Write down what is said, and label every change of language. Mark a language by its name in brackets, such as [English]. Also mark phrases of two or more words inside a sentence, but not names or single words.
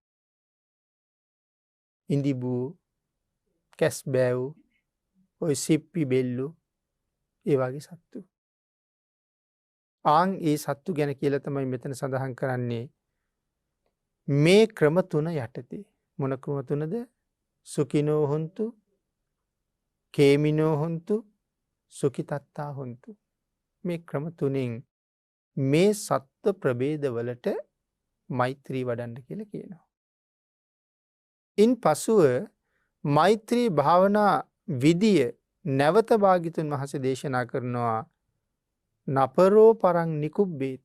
[Sinhala] ඉඳිබූ කැස්බෑව් ඔය සිප්පි බෙල්ලු ඒ වගේ සත්තු. ආන් ඒ සත්තු ගැන කියලා තමයි මෙතන සඳහන් කරන්නේ. මේ ක්‍රම තුන යටතේ මොන ක්‍රම තුනද? [Pali] සුකිනෝ හොන්තු කේමිනෝ හොන්තු සුකිතත්තා හොන්තු. [Sinhala] මේ ක්‍රම තුනෙන් මේ සත්ව ප්‍රභේදවලට මෛත්‍රී වඩන්න කියලා කියනවා. ඉන් පසුව මෛත්‍රී භාවනා විදිය නැවත භාග්‍යවතුන් වහන්සේ දේශනා කරනවා [Pali] නපරෝ පරං නිකුබ්බේත.